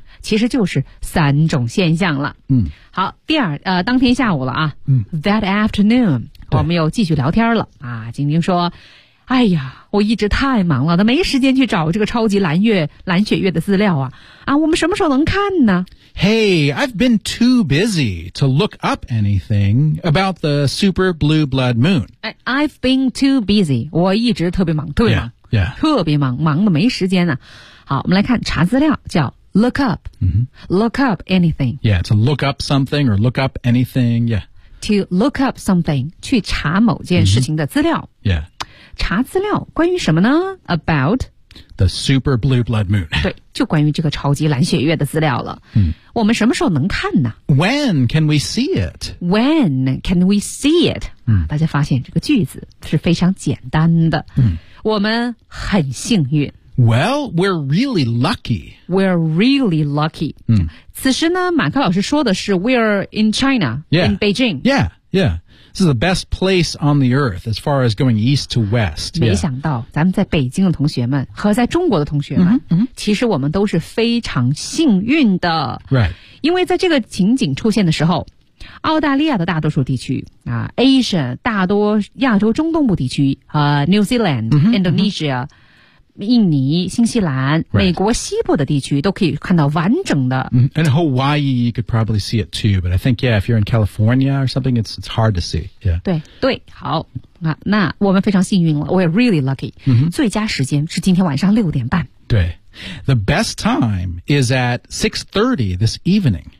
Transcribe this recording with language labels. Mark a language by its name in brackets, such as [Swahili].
[Chinese] 其实就是三种现象了、好第二当天下午了啊、 [English] that afternoon [Chinese] 我们又继续聊天了啊！晶晶说：“哎呀，我一直太忙了，都没时间去找这个超级蓝月、蓝血月的资料啊！啊，我们什么时候能看呢 [English] ？”Hey, I've been too busy to look up anything about the super blue blood moon. I've been too busy. [Chinese] 我一直特别忙，特别忙， [English] yeah. [Chinese] 特别忙，忙的没时间呢、好，我们来看查资料，叫 look up,、 [English] look up anything. Yeah, to look up something or look up anything. Yeah. To look up something, [Chinese] 去查某件事情的资料。 [English] Yeah. [Chinese] 查资料关于什么呢 ?About [English] the super blue blood moon. [Chinese] 对就关于这个超级蓝血月的资料了。我们什么时候能看呢 [English] ?When can we see it? When can we see it?、 [Chinese] 大家发现这个句子是非常简单的。我们很幸运。 [English] Well, we're really lucky. We're really lucky.、 [Chinese] 此时呢马克老师说的是 [English] we're in China, yeah, in Beijing. Yeah, yeah. This is the best place on the earth as far as going east to west. [Chinese] 没想到、 [English] yeah. [Chinese] 咱们在北京的同学们和在中国的同学们、其实我们都是非常幸运的。 [English] Right. [Chinese] 因为在这个情景出现的时候澳大利亚的大多数地区啊 ,Asia, 大多亚洲中东部地区和、New Zealand,、Indonesia,、印尼、新西兰、 [English] right. [Chinese] 美国西部的地区都可以看到完整的。 [English] And Hawaii, you could probably see it too, but I think, yeah, if you're in California or something, it's hard to see. Yeah. [Chinese] 对对，好，那我们非常幸运了 ， [English] we're really lucky、 [Chinese] 最佳时间是今天晚上六点半。 [English] 对 ，the best time is at 6:30 this evening.